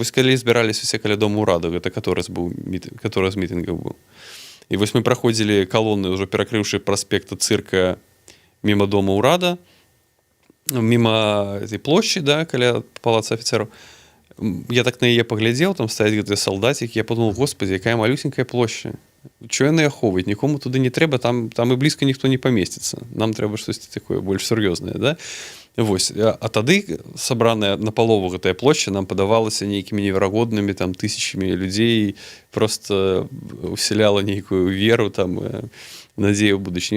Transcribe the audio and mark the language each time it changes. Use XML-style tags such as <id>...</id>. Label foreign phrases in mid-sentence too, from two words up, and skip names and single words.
<be>Вось калі збіраліся усе каля Дому ўраду, гэта каторы з мітынгаў быў. І вось мы праходзілі калоны, ўжо перакрыўшы праспекта цырка міма Дома ўрада, міма этой плошчы, да, каля Палаца афіцэраў. Я так на яе паглядзеў, там стаяць гэтыя салдацікі,</be> <ru>я подумал, господи,</ru> <be>якая малюсенькая плошча. Чого яны ахоўваюць? Нікому туды не трэба, там і блізка ніхто не памесціцца. Нам трэба штосьці такое больш сур'ёзнае, да? Вось. А тады сабраная напалову гэтая плошча нам падавалася нейкімі неверагоднымі там тысячамі людзей, просто усяляла нейкую веру, там, надзею ў будучыню.</be>